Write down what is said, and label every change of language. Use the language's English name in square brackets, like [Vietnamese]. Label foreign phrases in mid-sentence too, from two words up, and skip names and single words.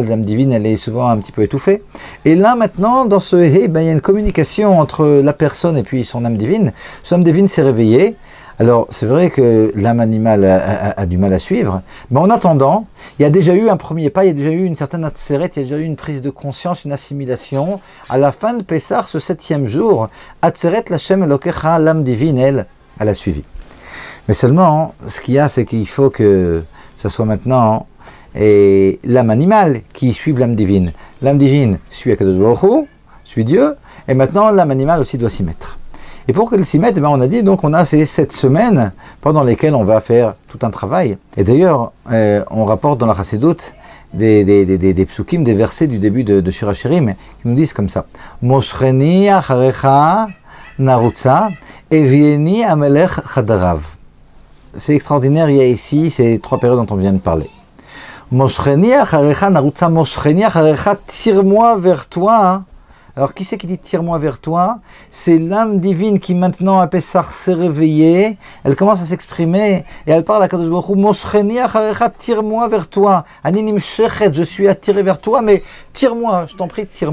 [French] L'âme divine, elle est souvent un petit peu étouffée. Et là, maintenant, dans ce He, ben, il y a une communication entre la personne et puis son âme divine. Son âme divine s'est réveillée. Alors, c'est vrai que l'âme animale a du mal à suivre, mais en attendant, il y a déjà eu un premier pas, il y a déjà eu une certaine atzeret, il y a déjà eu une prise de conscience, une assimilation. À la fin de Pessah, ce 7e jour, [Hebrew] עצרת לה' אלוקיך, [French] l'âme divine, elle a suivi. Mais seulement, ce qu'il y a, c'est qu'il faut que ce soit maintenant l'âme animale qui suive l'âme divine. L'âme divine suit [Hebrew] הקדוש ברוך הוא, [French] suit Dieu, et maintenant l'âme animale aussi doit s'y mettre. Et pour qu'elle s'y mette, ben on a dit, donc on a ces 7 semaines pendant lesquelles on va faire tout un travail. Et d'ailleurs, on rapporte dans la Chassidoute des psukim, des versets du début de Shir HaShirim, qui nous disent comme ça. [Hebrew] משכני אחריך נרוצה הביאני המלך חדריו. [French] C'est extraordinaire, il y a ici ces 3 périodes dont on vient de parler. [Hebrew] משכני אחריך נרוצה, משכני אחריך, [French] tire-moi vers toi. Hein. Alors, qui c'est qui dit « tire-moi vers toi » C'est l'âme divine qui maintenant, à Pessah, s'est réveillée, elle commence à s'exprimer, et elle parle à [Hebrew] קדוש ברוך הוא, « משכני אחריך, [French] tire-moi vers toi. [Hebrew] אני נמשכת, [French] je suis attiré vers toi, mais tire-moi, je t'en prie, tire-moi.